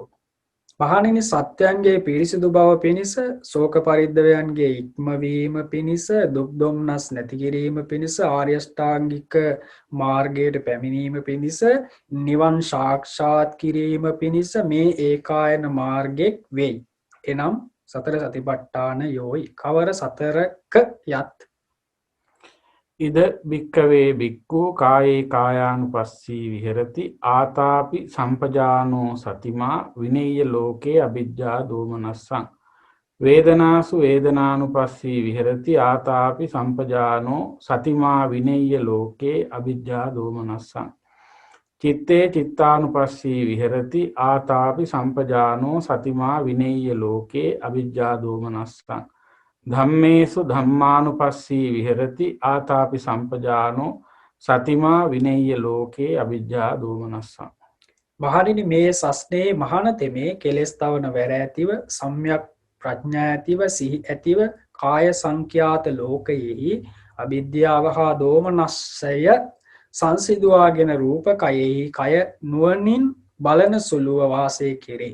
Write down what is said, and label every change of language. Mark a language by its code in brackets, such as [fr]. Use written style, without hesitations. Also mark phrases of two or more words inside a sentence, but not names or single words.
[si] මහණෙනි සත්‍යයන්ගේ පිරිසිදු බව පිණිස ශෝක පරිද්දවයන්ගේ ඉක්මවීම පිණිස දුක් දොම්නස් නැති කිරීම පිණිස ආර්ය අෂ්ටාංගික මාර්ගයට පැමිණීම පිණිස නිවන් සාක්ෂාත් කිරීම පිණිස මේ ඒකායන මාර්ගෙක් වෙයි. එනම් සතර සතිපට්ඨාන යෝයි. කවර සතරක යත් [pi] ඉද භික්ඛවේ භික්ඛු කායේ කායානුපස්සී විහෙරති ආතාපි සම්පජානෝ සතිමා විනේය ලෝකේ අවිජ්ජා දෝමනස්සං වේදනාසු වේදනානුපස්සී විහෙරති ආතාපි සම්පජානෝ සතිමා විනේය ලෝකේ අවිජ්ජා දෝමනස්සං චිත්තේ චිත්තානුපස්සී විහෙරති ආතාපි සම්පජානෝ සතිමා විනේය ලෝකේ අවිජ්ජා දෝමනස්සං ධම්මේසු ධම්මානුපස්සී විහෙරති ආතාපි සම්පජානෝ සතිමා විනේය ලෝකේ අවිජ්ජා දෝමනස්සං. [si] මහණෙනි මේ සස්නේ මහාන තෙමේ කෙලෙස් තවන වැර ඇතිව සම්‍යක් ප්‍රඥා ඇතිව සිහි ඇතිව කාය සංඛ්‍යාත ලෝකයෙහි අවිද්‍යාව හා දෝමනස්සය සංසිඳුවාගෙන රූප කයෙහි කය නුවණින් බලන සුළුව වාසය කෙරේ.